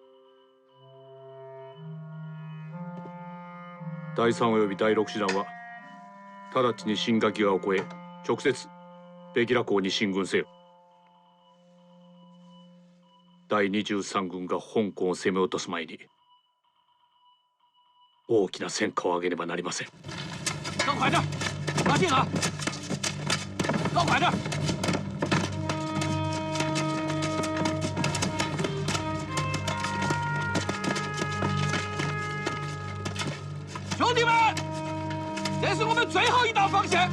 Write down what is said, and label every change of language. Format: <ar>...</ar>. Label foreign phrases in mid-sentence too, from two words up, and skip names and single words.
<ja>第3および第6師団は直ちに新垣川を越え、直接ベキラ港に進軍せよ。第23軍が香港を攻め落とす前に大きな戦果を上げねばなりません。</ja> <zh>走快点，马进啊！走快点！兄弟们，这是我们最后一道防线。</zh>